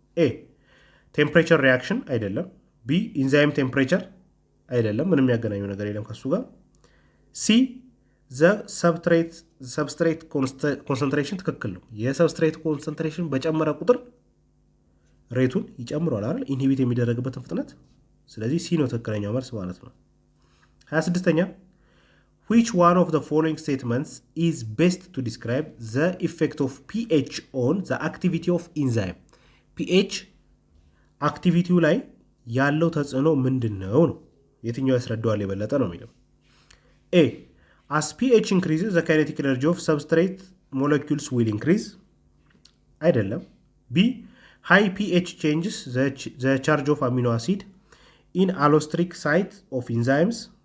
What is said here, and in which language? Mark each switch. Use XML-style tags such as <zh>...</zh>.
<am>ኤ ቴምፕሬቸር ሪያክሽን አይደለም። ቢ ኢንዛይም ቴምፕሬቸር አይደለም፣ ምንም የሚያገናኘው ነገር የለም ከሱ ጋር። ሲ ዘ ሰብስትሬት ኮንሰንትሬሽን ትክክል ነው። የሰብስትሬት ኮንሰንትሬሽን በጨመረ ቁጥር ሬቱን ይጨምሯል አይደል? ኢንሂቢት የሚደረግበትን ፍጥነት። ስለዚህ ሲ ነው ትክክለኛው መልስ ማለት ነው። 26ኛ</am> <en>which one of the following statements is best to describe the effect of pH on the activity of enzyme?</en> <am>pH አክቲቪቲው ላይ ያለው ተጽዕኖ ምንድነው ነው? የትኛው ያስረዳዋል የበለጠ ነው የሚለው።</am> <en>A as pH increases the kinetic energy of substrate molecules will increase</en> <am>አይደለም።</am> <en>B high pH changes the charge of amino acid in allosteric site of enzymes</en>